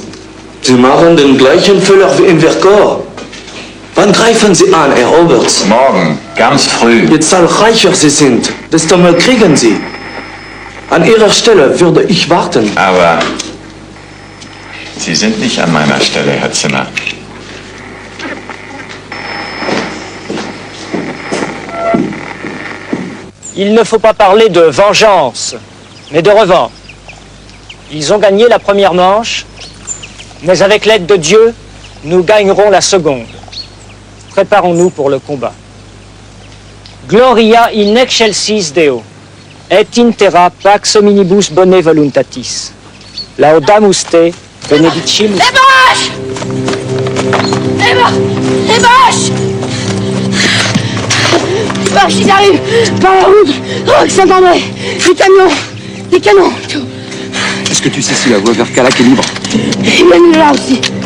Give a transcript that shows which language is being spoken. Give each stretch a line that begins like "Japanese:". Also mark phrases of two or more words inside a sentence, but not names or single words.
German: Sie machen den gleichen Fehler wie in Vercors. Wann greifen Sie an, Herr Oberst? Morgen, ganz früh. Je zahlreicher Sie sind, desto mehr kriegen Sie. An Ihrer Stelle würde ich warten. Aber Sie sind nicht an meiner Stelle, Herr Zimmer.
French: Il ne faut pas parler de vengeance, mais de revanche. Ils ont gagné la première manche, mais avec l'aide de Dieu, nous gagnerons la seconde. Préparons-nous pour le combat.
Latin: Gloria in excelsis Deo, et in terra pax hominibus bone voluntatis. Laudamus te, benedicim.
French: Les bâches! Les bâches! Les bâches, ils arrivent par la route. Roque Saint-André, des camions, des canons, tout. Est-ce que tu sais si la voie vers Calac est libre? Il mène là aussi.